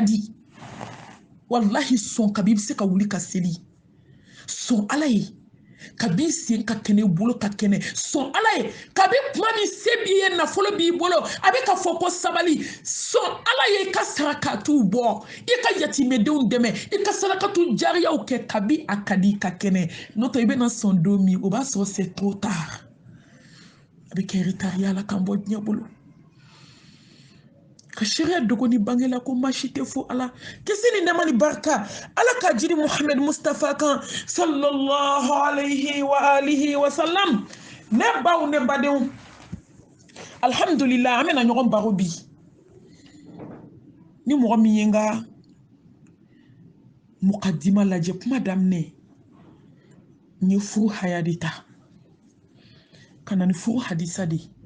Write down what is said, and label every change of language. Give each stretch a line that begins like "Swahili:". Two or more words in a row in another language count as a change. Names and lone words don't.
Bambara: di wallahi sɔn kabi i bɛ se ka wuli ka seli sɔn ala ye kabi sen ka kɛnɛ i bolo ka kɛnɛ sɔn ala ye kabi kuma min se b'i ye nafolo b'i bolo a bɛ ka fɔ ko sabali sɔn ala ye i ka sarakatiw bɔ i ka yatimɛdenw dɛmɛ i ka sarakatu jariyaw kɛ kabi a ka di ka kɛnɛ n'o tɛ i bɛna sɔn don min o b'a sɔrɔ
French: c'est trop tard
Bambara: a bɛ kɛ retard la k'an bɔ diɲɛ bolo ka sariya dogo ni bangela ko maa si tɛ fo ala kisi ni nɛɛma ni barika ala ka jiri muhammed mustafa kan
Arabic: sallallahu alayhi wa alihi wa sallam
Bambara: ne baw ne badenw alhamdulillah an bɛna ɲɔgɔn baro bi ni mɔgɔ min ye n ka mukadima lajɛ kuma daminɛ n ye furu haya de ta ka na ni furu hadisa de